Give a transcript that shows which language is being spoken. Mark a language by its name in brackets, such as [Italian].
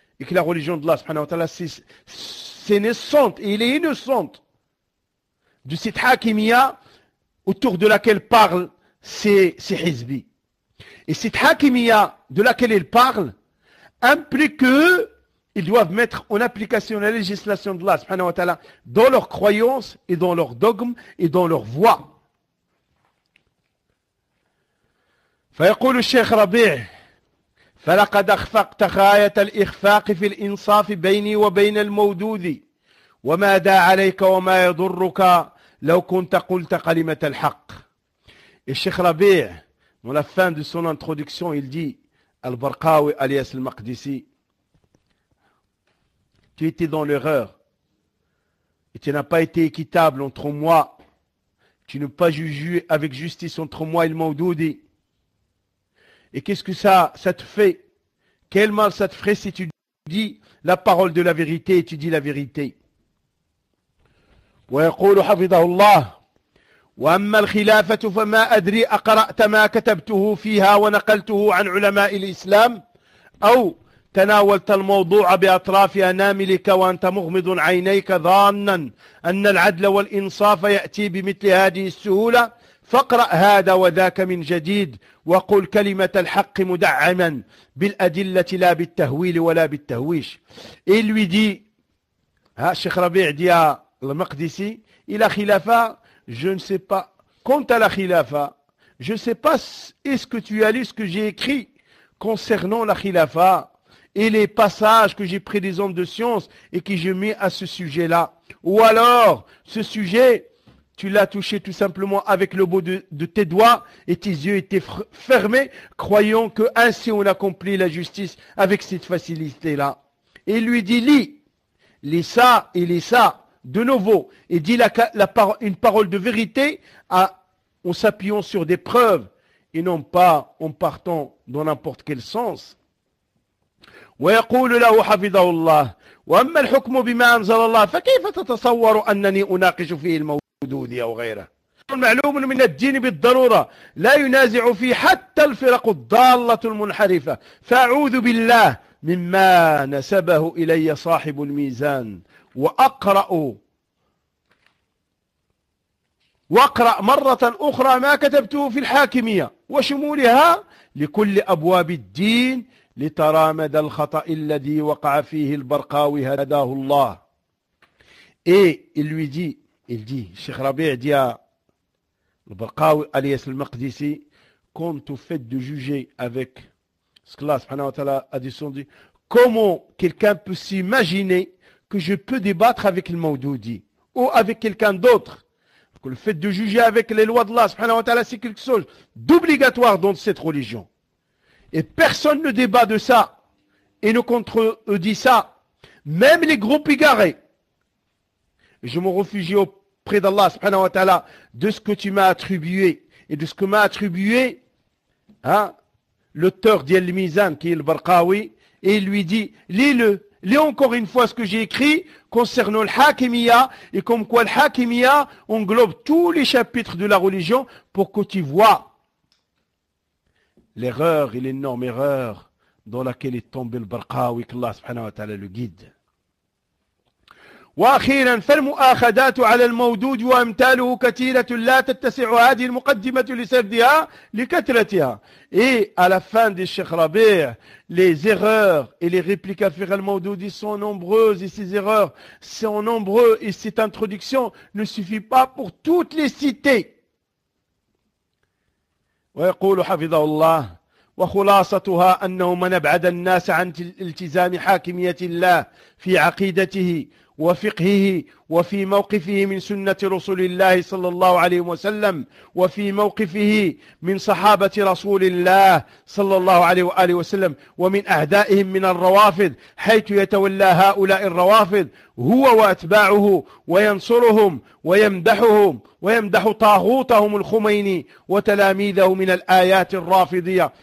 [French] Et que la religion d'Allah subhanahu wa ta'ala, c'est naissante et il est innocente de cette hakimia autour de laquelle parlent ces hizbi. Et cette hakimia de laquelle ils parlent implique qu'ils doivent mettre en application la législation d'Allah subhanahu wa ta'ala dans leurs croyances et dans leurs dogmes et dans leurs voies. [Arabic] فيقول الشيخ ربيع فلقد اخفقت غاية الاخفاق في الانصاف بيني وبين المودودي وماذا عليك وما يضرك لو كنت قلت كلمة الحق. [French] الشيخ ربيع dans la fin de son introduction il dit البرقاوي alias المقدسي tu étais dans l'erreur et tu n'as pas été équitable entre moi, tu n'as pas jugé avec justice entre moi et le مودودي. Et qu'est-ce que ça te fait? Quel mal ça te ferait si tu dis la parole de la vérité et tu dis la vérité? [Arabic] ويقول حفظه الله واما الخلافة فما ادري اقرات ما كتبته فيها ونقلته عن علماء الاسلام او تناولت الموضوع باطراف اناملك وانت مغمض عينيك ظانا ان العدل والانصاف ياتي بمثل هذه السهولة فاقرأ هذا وذاك من جديد وقل كلمة الحق مدعما بالأدلة لا بالتهويل ولا بالتهويش. [French] Et lui dit, Cheikh Rabi' dit à Al-Maqdisi, il a khilafa, je ne sais pas, quant à la khilafa, je ne sais pas est-ce que tu as lu ce que j'ai écrit concernant la khilafa et les passages que j'ai pris des hommes de science et que j'ai mis à ce sujet-là. Ou alors, ce sujet, tu l'as touché tout simplement avec le bout de tes doigts et tes yeux étaient fermés, croyant que ainsi on accomplit la justice avec cette facilité-là. Et il lui dit, lis ça et lis ça de nouveau et dis une parole de vérité en s'appuyant sur des preuves et non pas en partant dans n'importe quel sens. [Arabic] ويقول له حفظه الله واما الحكم بما انزل الله فكيف تتصور انني اناقش فيه الموضوع دودي أو غيره. المعلوم من الدين بالضرورة لا ينازع فيه حتى الفرق الضالة المنحرفة فأعوذ بالله مما نسبه إلي صاحب الميزان وأقرأ مرة أخرى ما كتبته في الحاكمية وشمولها لكل أبواب الدين لترى مدى الخطأ الذي وقع فيه البرقاوي هداه الله. [French] Il dit, Cheikh Rabi' dit à Al-Barqawi alias Al-Maqdisi, quant au fait de juger avec ce que Allah subhanahu wa ta'ala a descendu, comment quelqu'un peut s'imaginer que je peux débattre avec le Maududi ou avec quelqu'un d'autre? Que le fait de juger avec les lois de Allah subhanahu wa ta'ala, c'est quelque chose d'obligatoire dans cette religion. Et personne ne débat de ça et ne contredit ça, même les groupes égarés. Je me réfugie auprès d'Allah subhanahu wa ta'ala de ce que tu m'as attribué et de ce que m'a attribué l'auteur d'Yel Mizan qui est le Barqawi et il lui dit lis-le, lis encore une fois ce que j'ai écrit concernant le Hakimiya et comme quoi le Hakimiya englobe tous les chapitres de la religion pour que tu vois l'erreur et l'énorme erreur dans laquelle est tombé le Barqawi que Allah subhanahu wa ta'ala le guide. [Arabic] واخيرا فالمؤاخذات على المودود وامثاله كثيره لا تتسع هذه المقدمه لسردها لكثرتها. [French] Et à la fin de Cheikh Rabi', les erreurs et les répliques à faire à al-Maududi sont nombreuses et ces erreurs sont nombreuses et cette introduction ne suffit pas pour toutes les citer. [Arabic] ويقول حفظه الله وخلاصتها انه من ابعد الناس عن التزام حاكميه الله في عقيدته وفقهه وفي موقفه من سنة رسول الله صلى الله عليه وسلم، وفي موقفه من صحابة رسول الله صلى الله عليه وآله وسلم، ومن أعدائهم من الروافض، حيث يتولى هؤلاء الروافض هو وأتباعه وينصرهم ويمدحهم ويمدح طاغوتهم الخميني وتلاميذه من الآيات الرافضية.